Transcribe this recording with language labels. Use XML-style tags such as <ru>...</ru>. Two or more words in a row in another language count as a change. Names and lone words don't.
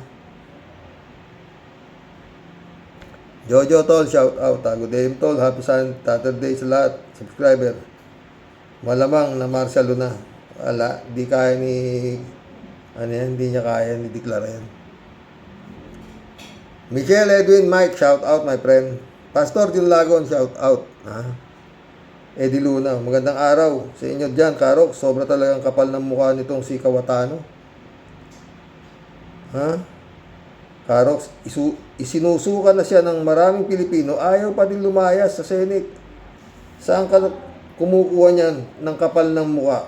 <en>Jojo Tol, shout out. Good day, Tol. Happy Saturday</en> <tl>sa lahat. Subscriber. Malamang na Marcia Luna. Wala. Di kaya ni... hindi niya kaya ni deklara yan.</tl> <en>Michelle Edwin Mike, shout out my friend. Pastor Jun Lagon, shout out.</en> <tl>Eddie Luna, magandang araw sa inyo dyan, Karok. Sobra talagang kapal ng mukha nitong si Kawatano. Karok, isinusukan na siya ng maraming Pilipino, ayaw pa din lumayas sa Senate. Saan ka kumukuha niyan ng kapal ng mukha?</tl>